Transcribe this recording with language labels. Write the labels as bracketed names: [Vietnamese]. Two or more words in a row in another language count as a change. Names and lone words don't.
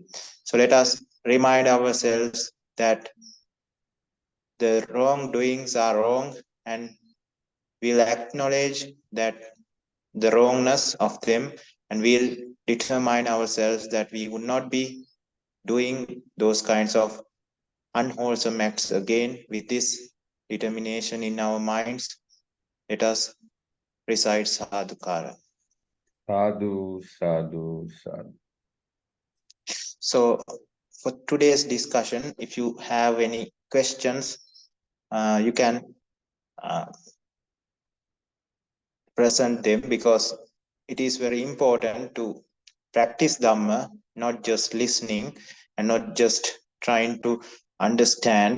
[English] So let us remind ourselves that the wrongdoings are wrong, and we'll acknowledge that the wrongness of them, and we'll determine ourselves that we would not be doing those kinds of unwholesome acts again. With this determination in our minds, let us recite sadhukara. [Pali] Sadhu, sadhu, sadhu. [English] So for today's discussion, if you have any questions, you can uh, present them, because it is very important to practice Dhamma, not just listening and not just trying to understand.